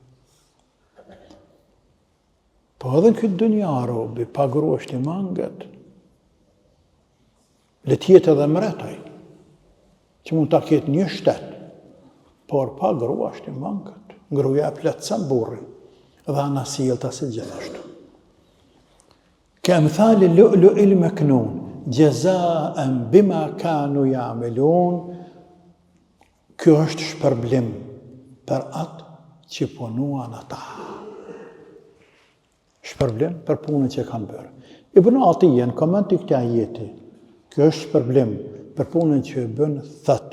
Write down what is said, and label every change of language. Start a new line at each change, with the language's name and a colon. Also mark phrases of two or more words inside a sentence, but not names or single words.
Albanian: Po edhe në këtë dynja robi, pa gru është i mangët, le tjetë edhe mretaj, që mund ta ketë një shtet, por pa gru është i mangët. Gruja e plotëson burrin, dhe ana sjellta si gjithashtu.
Arabic: كأمثال اللؤلؤ المكنون جزاء بما كانوا يعملون.
Albanian: Kjo është shpërblim për atë që punuan ata. Shpërblim për punën që kanë bërë. Ibn Atiyja në koment të këtij ajeti, kjo është shpërblim për punën që e bën, thot.